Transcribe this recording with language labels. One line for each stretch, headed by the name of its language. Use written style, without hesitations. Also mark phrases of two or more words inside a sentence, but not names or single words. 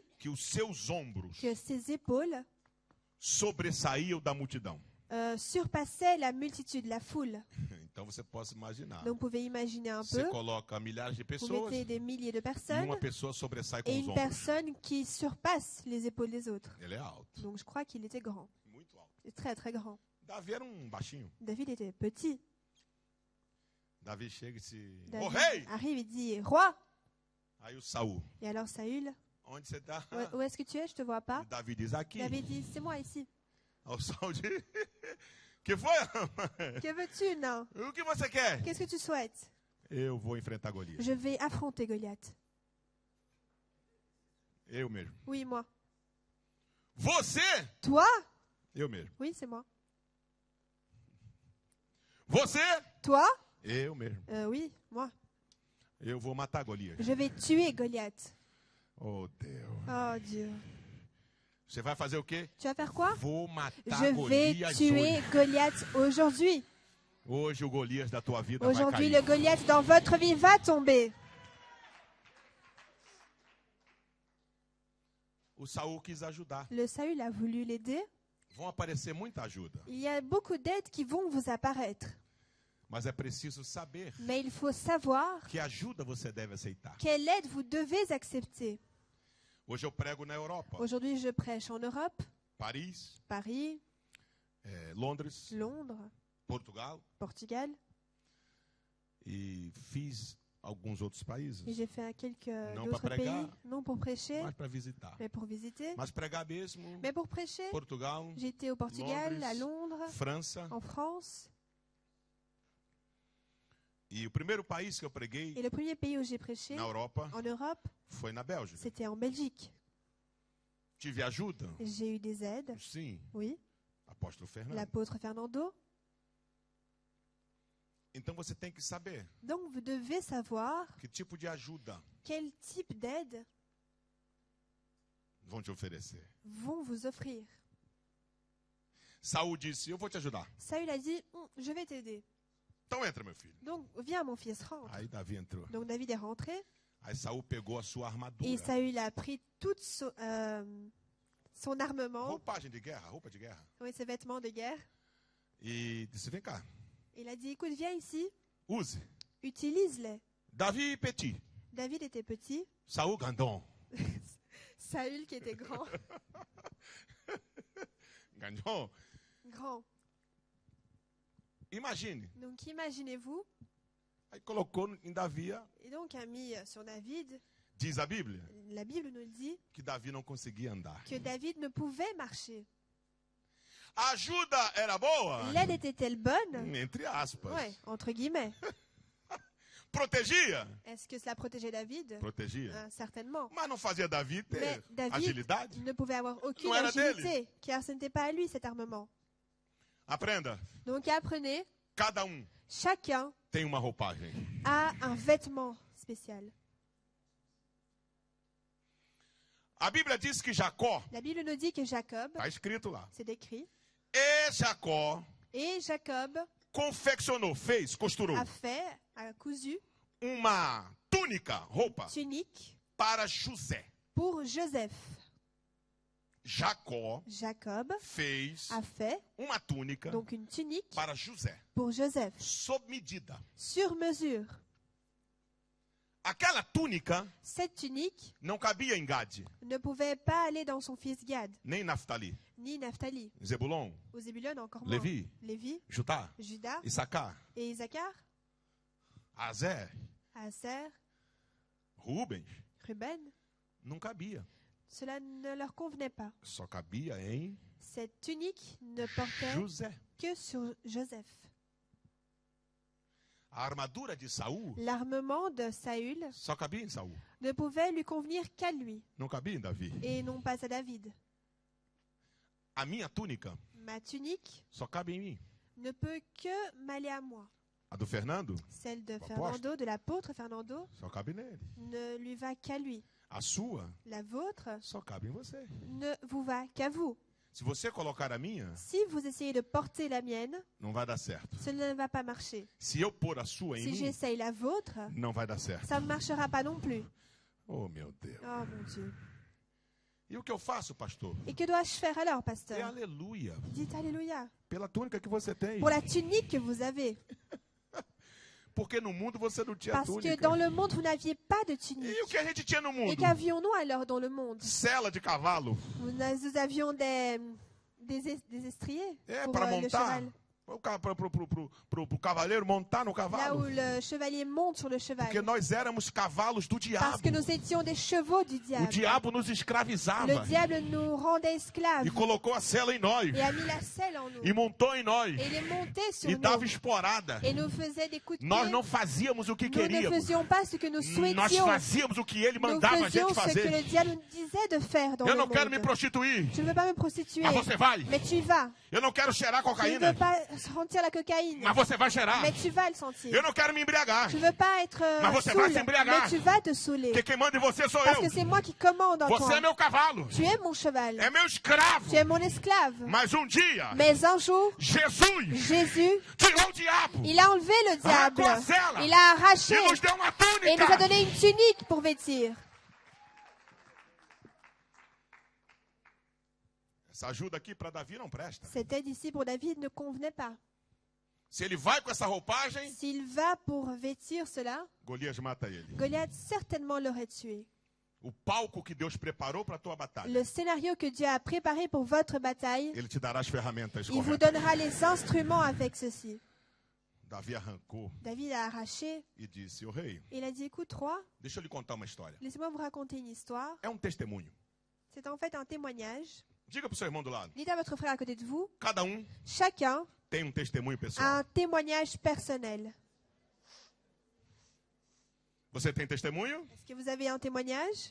Portuguese: que os seus ombros
French: que ses épaules
Portuguese: sobressaíam da multidão.
French: surpassaient la multitude, la foule.
Portuguese: Então você pode imaginar.
French: Donc, vous pouvez imaginer un
Portuguese: Você
French: peu.
Portuguese: coloca milhares de
French: Vous
Portuguese: pessoas
French: mettez des milliers de
Portuguese: e
French: personnes
Portuguese: uma pessoa sobressai com
French: et
Portuguese: os
French: une
Portuguese: ombros.
French: personne qui surpasse les épaules des autres.
Portuguese: Ele é alto,
French: Donc, je crois qu'il était grand.
Portuguese: muito alto.
French: Très, très grand.
Portuguese: Davi era baixinho.
French: David était petit.
Portuguese: Davi chega e se...
French: David
Portuguese: Ô rei!
French: arrive et dit, roi!
Portuguese: Aí o Saul,
French: Et alors Saül,
Portuguese: onde você está?
French: où est-ce que tu es? Je te vois pas.
Portuguese: E Davi diz aqui.
French: David dit, c'est moi ici.
Portuguese: Aí o Saul diz, que foi?
French: Que veux-tu? Non.
Portuguese: O que você quer?
French: Qu'est-ce que tu souhaites?
Portuguese: Eu vou enfrentar Golias.
French: Je vais affronter Goliath.
Portuguese: Eu mesmo.
French: Oui, moi.
Portuguese: Você?
French: Toi?
Portuguese: Eu mesmo.
French: Oui, c'est moi.
Portuguese: Você?
French: Toi?
Portuguese: Eu mesmo.
French: Oui, moi.
Portuguese: Eu vou matar Golias.
French: Je vais tuer Goliath.
Portuguese: Oh, Deus.
French: Oh Dieu.
Portuguese: Você vai fazer o quê?
French: Tu vas faire quoi?
Portuguese: Vou matar
French: Je vais
Portuguese: Golias
French: tuer
Portuguese: hoje.
French: Goliath aujourd'hui.
Portuguese: Hoje o Golias da tua vida vai
French: Aujourd'hui,
Portuguese: cair.
French: le Goliath dans votre vie va tomber.
Portuguese: O Saul quis ajudar.
French: Le Saül a voulu l'aider.
Portuguese: Vão aparecer muita ajuda.
French: Il y a beaucoup d'aides qui vont vous apparaître.
Portuguese: Mas é preciso saber
French: Mais il faut savoir
Portuguese: que ajuda você deve aceitar.
French: quelle aide vous devez accepter.
Portuguese: Hoje eu prego na Europa.
French: Aujourd'hui, je prêche en Europe,
Portuguese: Paris,
French: Paris,
Portuguese: Londres,
French: Londres,
Portuguese: Portugal.
French: Portugal.
Portuguese: E fiz alguns outros países.
French: Et j'ai fait à quelques Non, d'autres
Portuguese: pas prégar.
French: pays, non pour prêcher,
Portuguese: Mas para visitar.
French: mais pour visiter.
Portuguese: Mas pregar mesmo.
French: Mais pour prêcher,
Portuguese: Portugal,
French: j'étais au Portugal,
Portuguese: Londres,
French: à Londres,
Portuguese: França.
French: en France.
Portuguese: E o primeiro país que eu preguei
French: Et le premier pays où j'ai prêché,
Portuguese: na Europa
French: en Europe,
Portuguese: foi na Bélgica.
French: c'était en Belgique.
Portuguese: Tive ajuda?
French: J'ai eu des aides,
Portuguese: Sim.
French: oui.
Portuguese: Apóstolo Fernando.
French: L'apôtre Fernando.
Portuguese: Então você tem que saber
French: Donc, vous devez savoir
Portuguese: que tipo de ajuda
French: quel type d'aide
Portuguese: vão te oferecer.
French: vont vous offrir.
Portuguese: Saul disse, eu vou te ajudar.
French: Saül a dit, je vais t'aider.
Portuguese: Então entra, meu filho.
French: Donc, viens, mon fils, rentre.
Portuguese: Aí Davi entrou.
French: Donc, David est rentré.
Portuguese: Aí Saul pegou a sua armadura.
French: Et Saül a pris tout son armement,
Portuguese: Roupagem de guerra, roupa de guerra.
French: oui, ses vêtements de guerre.
Portuguese: E disse, vem cá,
French: Il a dit, écoute, viens ici,
Portuguese: use.
French: utilise-les.
Portuguese: Davi petit,
French: David était petit,
Portuguese: Saul grandão.
French: Saül qui était grand.
Portuguese: Grandão.
French: Grand.
Portuguese: Imagine.
French: Donc imaginez-vous,
Portuguese: Aí colocou em Davi,
French: et donc a mis sur David,
Portuguese: Diz a Bíblia
French: La Bible nous dit
Portuguese: que Davi não conseguia andar.
French: que David ne pouvait marcher.
Portuguese: A ajuda era boa?
French: L'aide était-elle bonne?
Portuguese: Entre aspas.
French: Ouais, entre guillemets.
Portuguese: Protegia?
French: Est-ce que cela protégeait David?
Portuguese: Protegia.
French: Certainement.
Portuguese: Mas não fazia Davi ter
French: Mais David
Portuguese: agilidade?
French: ne pouvait avoir aucune
Portuguese: Não era
French: agilité, car ce n'était pas à lui cet armement.
Portuguese: Aprenda.
French: Donc apprenez,
Portuguese: Cada
French: chacun
Portuguese: tem uma roupagem.
French: a un vêtement spécial.
Portuguese: A Bíblia diz que Jacó,
French: La Bible nous dit que Jacob,
Portuguese: está escrito lá,
French: c'est décrit,
Portuguese: e Jacó
French: et Jacob
Portuguese: confeccionou, fez, costurou
French: a cousu
Portuguese: uma túnica, roupa,
French: tunique
Portuguese: para José.
French: pour Joseph.
Portuguese: Jacó
French: Jacob
Portuguese: fez
French: a fait
Portuguese: uma túnica
French: donc une tunique
Portuguese: para José,
French: pour Joseph,
Portuguese: sob medida.
French: sur mesure.
Portuguese: Aquela túnica
French: Cette tunique
Portuguese: não cabia em Gade,
French: ne pouvait pas aller dans son fils Gad,
Portuguese: nem Naftali,
French: ni Naphtali,
Portuguese: Zebulon,
French: aux Zébulon encore moins.
Portuguese: Lévi,
French: Lévi,
Portuguese: Judá,
French: Judas
Portuguese: Issacar,
French: et Isaacar,
Portuguese: Azer,
French: Aser,
Portuguese: Rubens.
French: Ruben.
Portuguese: Não cabia.
French: Cela ne leur convenait pas.
Portuguese: Só cabia em
French: Cette tunique ne portait
Portuguese: José.
French: que sur Joseph.
Portuguese: A armadura de Saul
French: L'armement de Saül
Portuguese: só cabia em Saul.
French: ne pouvait lui convenir qu'à lui
Portuguese: Não cabia em Davi.
French: et non pas à David.
Portuguese: A minha túnica
French: Ma tunique
Portuguese: só cabe em mim.
French: ne peut que m'aller à moi.
Portuguese: A do Fernando
French: Celle de L'apôtre. Fernando, de l'apôtre Fernando,
Portuguese: só cabe nele.
French: ne lui va qu'à lui.
Portuguese: A sua
French: La vôtre
Portuguese: só cabe em você.
French: ne vous va qu'à vous.
Portuguese: Se você colocar a minha,
French: Si vous essayez de porter la mienne,
Portuguese: não vai dar certo.
French: cela ne va pas marcher.
Portuguese: Se eu pôr a sua em
French: Si
Portuguese: mim,
French: j'essaye la vôtre,
Portuguese: não vai dar certo.
French: ça ne marchera pas non plus.
Portuguese: Oh, meu Deus.
French: Oh mon Dieu.
Portuguese: E o que eu faço, pastor?
French: Et que dois-je faire alors,
Portuguese: É
French: pasteur?
Portuguese: aleluia.
French: Dites Alléluia.
Portuguese: Pela túnica que você tem.
French: Pour la tunique que vous avez.
Portuguese: Porque no mundo você não tinha
French: Parce que
Portuguese: túnica.
French: dans le monde, vous n'aviez pas de tunique.
Portuguese: E o que a gente tinha no
French: Et
Portuguese: mundo?
French: qu'avions-nous alors dans le monde?
Portuguese: Sela de cavalo.
French: Nous avions des estriers
Portuguese: É,
French: pour
Portuguese: para
French: le
Portuguese: montar.
French: cheval.
Portuguese: Pro cavaleiro montar no
French: Là où
Portuguese: cavalo.
French: le chevalier monte sur le cheval.
Portuguese: Porque nós éramos cavalos do
French: Parce
Portuguese: diabo.
French: que nous étions des chevaux du
Portuguese: O
French: diable.
Portuguese: diabo nos
French: Le
Portuguese: escravizava.
French: diable nous rendait esclaves
Portuguese: E colocou a sela em nós.
French: et a mis la selle en nous.
Portuguese: E montou em nós.
French: Et il est monté sur
Portuguese: E dava
French: nous
Portuguese: esporada.
French: et nous faisait des coups de
Portuguese: Nós
French: pied.
Portuguese: não fazíamos o que
French: Nous ne
Portuguese: queríamos.
French: faisions pas ce que nous
Portuguese: Nós
French: souhaitions.
Portuguese: fazíamos o que ele
French: Nous
Portuguese: mandava a
French: faisions
Portuguese: gente
French: ce que le
Portuguese: fazer.
French: diable nous disait de faire dans
Portuguese: Eu
French: le
Portuguese: não quero me
French: monde.
Portuguese: prostituir.
French: Je ne veux pas me prostituer,
Portuguese: Mas você vai.
French: mais tu y vas.
Portuguese: Eu não quero cheirar
French: Je ne
Portuguese: cocaína.
French: veux pas sentir la cocaïne,
Portuguese: Mas você vai cheirar.
French: mais tu vas le sentir.
Portuguese: Eu não quero me embriagar.
French: Je ne veux pas être
Portuguese: Mas você
French: saoul,
Portuguese: vai se embriagar.
French: mais tu vas te saouler.
Portuguese: Porque quem manda em você sou
French: Parce que
Portuguese: eu.
French: c'est moi qui commande en
Portuguese: Você
French: toi.
Portuguese: é meu cavalo.
French: Tu es mon cheval.
Portuguese: É meu escravo.
French: Tu es mon esclave.
Portuguese: Mas dia,
French: Mais un jour,
Portuguese: Jesus
French: Jésus,
Portuguese: tirou o diabo
French: il a enlevé le diable. Il a arraché
Portuguese: e nos deu uma
French: et il nous a
Portuguese: túnica.
French: donné une tunique pour vêtir.
Portuguese: Essa ajuda aqui para Davi não presta.
French: Cette aide ici pour David ne convenait pas.
Portuguese: Se ele vai com essa roupagem,
French: S'il va pour vêtir cela,
Portuguese: Golias mata ele.
French: Goliath certainement l'aurait tué.
Portuguese: O palco que Deus preparou para a tua batalha,
French: Le scénario que Dieu a préparé pour votre bataille,
Portuguese: ele te dará as ferramentas
French: il vous
Portuguese: corretas.
French: donnera les instruments avec ceci.
Portuguese: Davi arrancou
French: David a arraché
Portuguese: e disse: "O rei,
French: et il a dit, écoute, roi,
Portuguese: deixa eu lhe contar uma história.
French: laissez-moi vous raconter une histoire.
Portuguese: É testemunho.
French: C'est en fait un témoignage.
Portuguese: Diga para o seu irmão do lado.
French: Dites à votre frère à côté de vous,
Portuguese: Cada
French: chacun
Portuguese: tem testemunho
French: a
Portuguese: pessoal.
French: un témoignage personnel.
Portuguese: Você tem testemunho?
French: Est-ce que vous avez un témoignage?